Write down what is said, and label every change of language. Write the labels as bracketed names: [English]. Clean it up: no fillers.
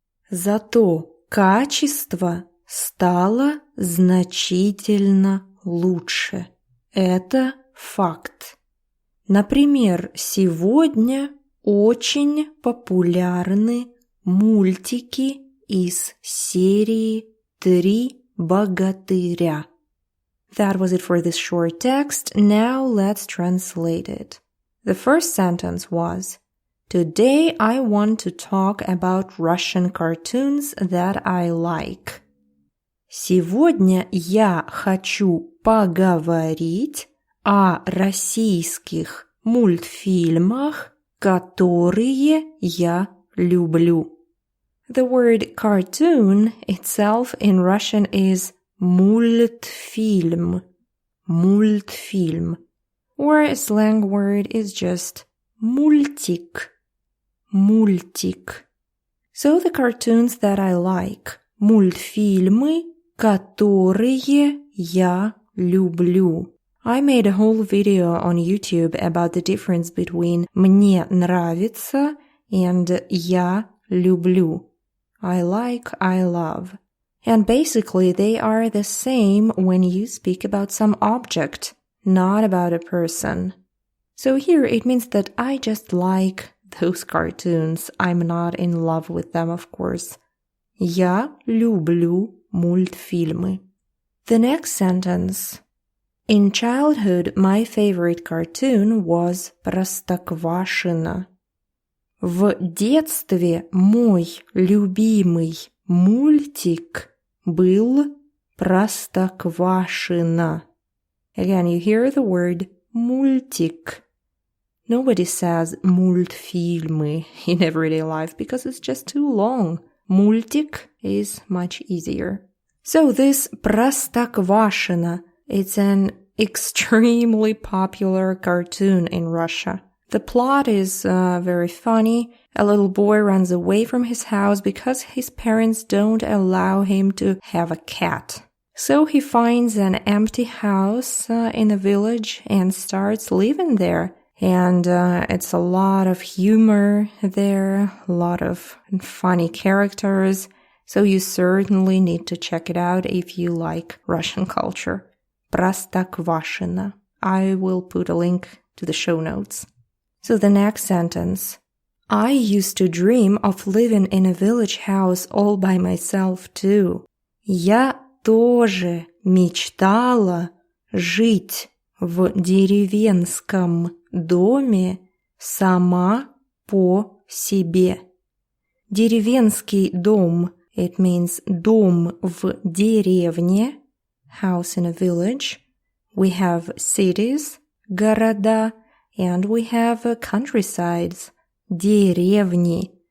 [Russian] Зато качество стало значительно лучше. Это факт. Например, сегодня очень популярны мультики из серии «Три богатыря». [English] That was it for this short text. Now let's translate it. The first sentence was Today I want to talk about Russian cartoons that I like. [Russian] Сегодня я хочу поговорить о российских мультфильмах, которые я люблю. [English] The word cartoon itself in Russian is мультфильм, мультфильм, or a slang word is just мультик. [Russian] Мультик. [English] So the cartoons that I like. [Russian] Мультфильмы, которые я люблю. [English] I made a whole video on YouTube about the difference between [Russian] мне нравится [English] and [Russian] я люблю. [English] I like, I love. And basically they are the same when you speak about some object, not about a person. So here it means that I just like those cartoons. I'm not in love with them, of course. [Russian] Я люблю мультфильмы. [English] The next sentence. In childhood, my favorite cartoon was Простоквашино. [Russian] В детстве мой любимый мультик был Простоквашино. [English] Again, you hear the word мультик. Nobody says мультфильмы in everyday life because it's just too long. Мультик is much easier. So this Простоквашино, it's an extremely popular cartoon in Russia. The plot is very funny. A little boy runs away from his house because his parents don't allow him to have a cat. So he finds an empty house in a village and starts living there. And it's a lot of humor there, a lot of funny characters. So you certainly need to check it out if you like Russian culture. [Russian] Простоквашино. [English] I will put a link to the show notes. So the next sentence. I used to dream of living in a village house all by myself too. [Russian] Я тоже мечтала жить в деревенском доме сама по себе. Деревенский дом, [English] it means [Russian] дом в деревне, [English] house in a village. We have cities, города, and we have countrysides, деревни.